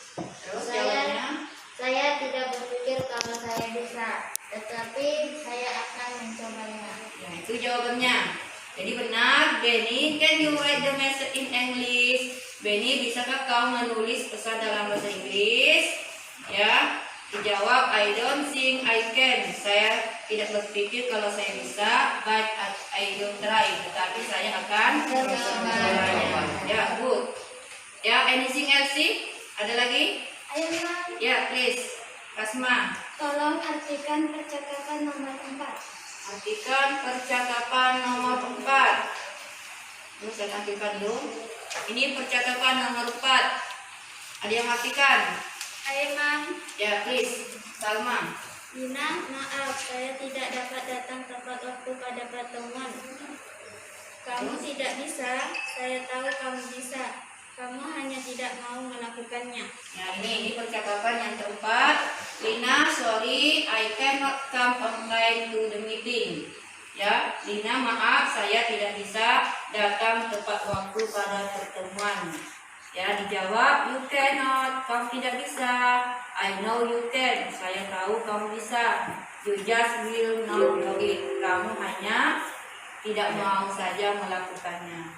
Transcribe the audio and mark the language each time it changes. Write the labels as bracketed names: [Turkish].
[Indonesian] Terus jawabannya? Saya tidak berpikir kalau saya bisa, tetapi saya akan mencobanya. Ya, itu jawabannya. Jadi benar, [English] Benny, can you write the message in English? [Indonesian] Benny, bisakah kau menulis pesan dalam bahasa Inggris? Ya, dijawab, I don't think I can. Saya tidak berpikir kalau saya bisa, [English] but I don't try. [Indonesian] Tetapi saya akan mencobanya. Ya, [English] good. [Indonesian] Ya, [English] anything else [Indonesian] sih? Ada lagi? Ayo, Mama. Ya, [English] please. [Indonesian] Kasma, Tolong artikan percakapan nomor 4. artikan percakapan nomor 4. Ini saya artikan dulu. Ini percakapan nomor 4. Ada yang artikan? Ayo, Mam. Ya, [English] please. [Indonesian] Salma. Lina, maaf, saya tidak dapat datang tepat waktu pada pertemuan. Kamu tidak bisa, saya tahu kamu bisa. Kamu hanya tidak mau melakukannya. Nah, ini percakapan yang keempat. [English] Lina, sorry, I cannot come on time to the meeting. [Indonesian] Ya, Lina, maaf, saya tidak bisa datang tepat waktu pada pertemuan. Ya, dijawab, [English] you cannot, [Indonesian] kamu tidak bisa. [English] I know you can, [Indonesian] saya tahu kamu bisa. [English] You just will not do it. [Indonesian] Kamu hanya tidak mau saja melakukannya.